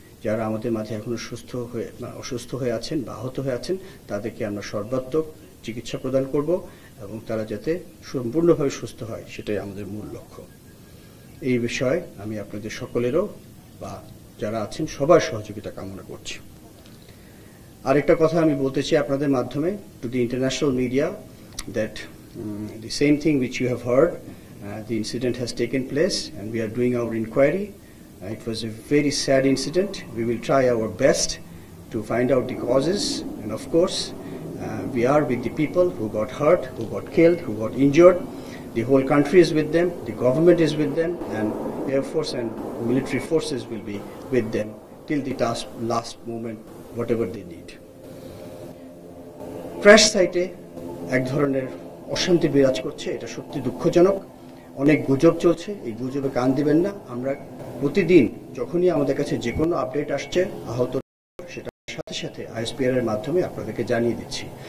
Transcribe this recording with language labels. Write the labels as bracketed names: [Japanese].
[Bangla] যারা আমাদের মাঝে এখনো অসুস্থ হয়ে আছেন বা আহত হয়ে আছেন তাদেরকে আমরা সর্বাত্মক চিকিৎসা প্রদান করব এবং তারা যাতে সম্পূর্ণভাবে সুস্থ হয় সেটাই আমাদের মূল লক্ষ্য। এই বিষয়ে আমি আপনাদের সকলেরও বা যারা আছেন সবার সহযোগিতা কামনা করছি। আরেকটা কথা আমি বলতে চাই আপনাদের মাধ্যমে [English] To the international media that the same thing which you have heard, the incident has taken place and we are doing our inquiry. It was a very sad incident. We will try our best to find out the causes, and of course we are with the people who got hurt, who got killed, who got injured. The whole country is with them, the government is with them, and Air Force and military forces will be with them till the last moment, whatever they need. [Bangla] Crash site এক ধরনের অশান্তি বিরাজ করছে, এটা সত্যি দুঃখজনক। অনেক গুজব চলছে, এই গুজবে কান দিবেন না। আমরা প্রতিদিন যখনই আমাদের কাছে যে কোনো আপডেট আসছে আহত, সেটার সাথে সাথে ISPR এর মাধ্যমে আপনাদেরকে জানিয়ে দিচ্ছি।